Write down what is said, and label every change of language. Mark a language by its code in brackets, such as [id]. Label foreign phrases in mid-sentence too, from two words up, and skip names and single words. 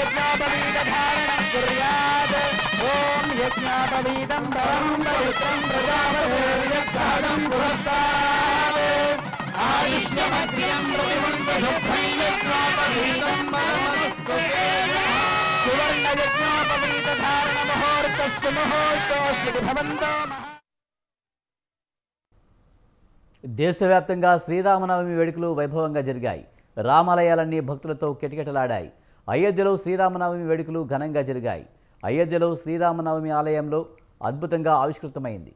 [sa] यज्ञोपवीतधारणं कुर्यात् ॐ यज्ञोपवीतं परमं पवित्रं प्रजापतेर्यत्सहजं पुरस्तात् आयुष्यमग्र्यं प्रतिमुञ्चशुभ्रं यज्ञोपवीतं परमस्तुते सुवर्णयज्ञोपवीतधारणमुहूर्तस्य मुहूर्तोऽस्ति भवन्तो [te] దేశవ్యాప్తంగా శ్రీరామనవమి వేడుకలు వైభవంగా జరిగాయి. రామాలయాలన్నీ భక్తులతో కిటకిటలాడాయి. అయోధ్యలో శ్రీరామనవమి వేడుకలు ఘనంగా జరిగాయి. అయోధ్యలో శ్రీరామనవమి ఆలయంలో అద్భుతంగా ఆవిష్కృతమైంది.